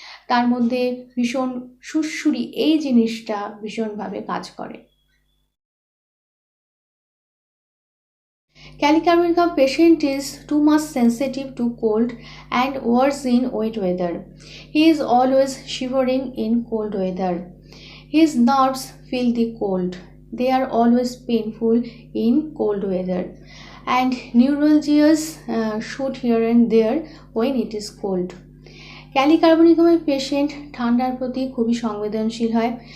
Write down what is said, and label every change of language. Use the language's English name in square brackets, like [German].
[Bangla] তার মধ্যে ভীষণ সুড়সুড়ি এই জিনিসটা ভীষণভাবে কাজ করে। [English] Kali carbonicum patient is too much sensitive to cold and worse in wet weather. He is always shivering in cold weather. His nerves feel the cold. They are always painful in cold weather, and neuralgias shoot here and there when it is cold. [Bangla] Kelly কার্বনিকামের patient ঠান্ডার প্রতি খুবই সংবেদনশীল হয়।